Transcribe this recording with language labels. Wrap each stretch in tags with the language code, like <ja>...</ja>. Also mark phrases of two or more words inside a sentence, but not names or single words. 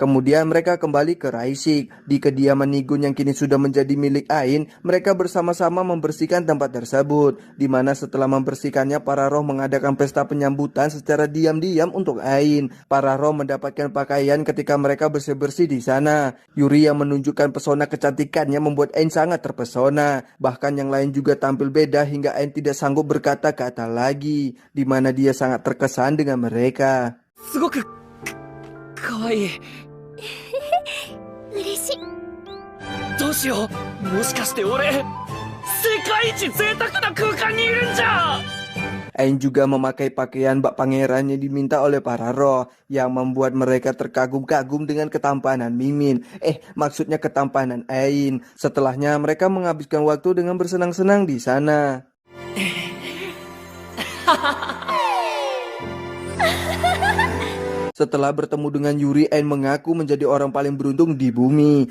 <id>Kemudian mereka kembali ke Raisik. Di kediaman Nigun yang kini sudah menjadi milik Ain, mereka bersama-sama membersihkan tempat tersebut, di mana setelah membersihkannya para roh mengadakan pesta penyambutan secara diam-diam untuk Ain. Para roh mendapatkan pakaian ketika mereka bersih-bersih di sana. Yuri yang menunjukkan pesona kecantikannya membuat Ain sangat terpesona. Bahkan yang lain juga tampil beda hingga Ain tidak sanggup berkata-kata lagi, di mana dia sangat terkesan dengan mereka.</id> <ja>すごくかわいい。嬉しい。どうしよう、もしかして俺世界一贅沢な空間にいるんじゃ。</ja> <id>Ain juga memakai pakaian bak pangeran yang diminta oleh para roh, yang membuat mereka terkagum-kagum dengan ketampanan Mimin. Maksudnya ketampanan Ain. Setelahnya mereka menghabiskan waktu dengan bersenang-senang di sana. Setelah bertemu dengan Yuri, Ain mengaku menjadi orang paling beruntung di bumi.</id>